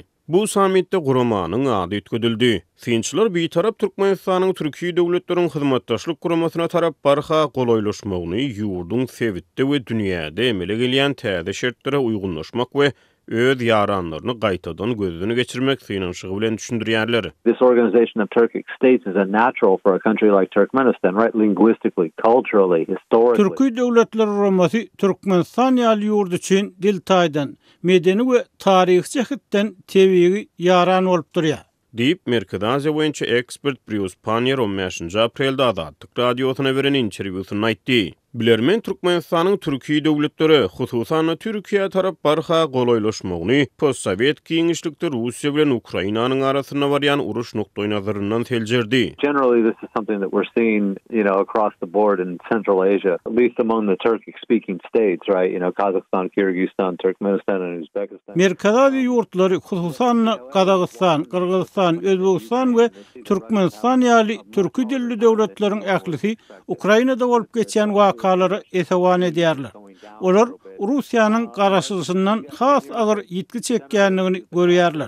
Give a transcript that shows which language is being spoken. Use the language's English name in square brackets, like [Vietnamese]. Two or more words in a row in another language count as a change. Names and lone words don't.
[Turkmen] Bu sammitde guramanyň ady ötküdildi. Synçylar beýtarap Türkmenistanyň Türkiýe döwletleriň hyzmatdaşlyk guramasyna tarap barha golaýlaşmagyny ýurdun sebitde we dünýäde emele gelýän täze şertlere uygunlaşmak we öz ýaranlaryny gaýtadan gözüne geçirmek synanyşygy bilen düşündirýärler. [English] This organization of Turkic states is a natural for a country like Turkmenistan, right? Linguistically, culturally, historically. [Turkmen] Türkiýe döwletleri guramasy Türkmenistan ýaly ýurt üçin dil taýdan, medeni we taryhy jähetden tebii ýaran bolup durýar. Diýip Merkez Aziýa boýunça ekspert Brius Panier 15-nji aprelde Azadlyk radiosyna beren interwýusyny aýtdy. Bilermen Türkmenistanyň Türkiýe döwletleri, hususan Türkiýe tarap barha golaýlaşmagyny postsovet giňişlikde Russiýa bilen Ukrainanyň arasynda barýan uruş noktoy nazaryndan seljerdi. [English] Generally, this is something that we're seeing, across the board in Central Asia, at least among the Turkic-speaking states, right? Kazakhstan, Kyrgyzstan, Turkmenistan, and Uzbekistan. [Turkmen] Merkez Aziýa ýurtlary, hususan Kazakystan, Kyrgyzstan, Özbegistan we Türkmenistan ýaly türki dilli döwletleriň ählisi Ukrainada bolup geçen wakaları esewan edýärler. Olar Russiýanyň garaşdyrysyndan has agyr ýitki çekýänligini görýärler.